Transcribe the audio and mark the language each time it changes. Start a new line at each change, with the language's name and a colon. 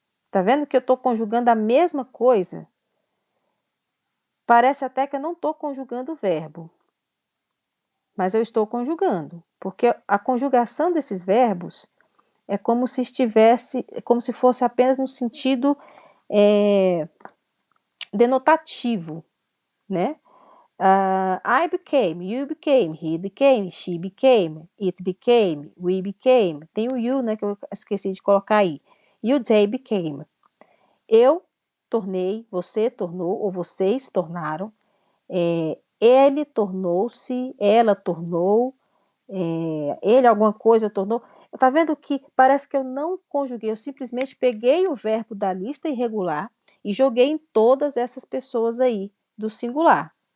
Portuguese: Tá vendo que eu estou conjugando a mesma coisa? Parece até que eu não estou conjugando o verbo, mas eu estou conjugando, porque a conjugação desses verbos é como se estivesse, como se fosse apenas no sentido denotativo, né?
English: I became, you became, he became, she became, it became, we became.
Portuguese: Tem o you, né, que eu esqueci de colocar aí.
English: You, they became.
Portuguese: Eu tornei, você tornou, ou vocês tornaram. Ele tornou-se, ela tornou, ele alguma coisa tornou. Tá vendo que parece que eu não conjuguei, eu simplesmente peguei o verbo da lista irregular e joguei em todas essas pessoas aí do singular.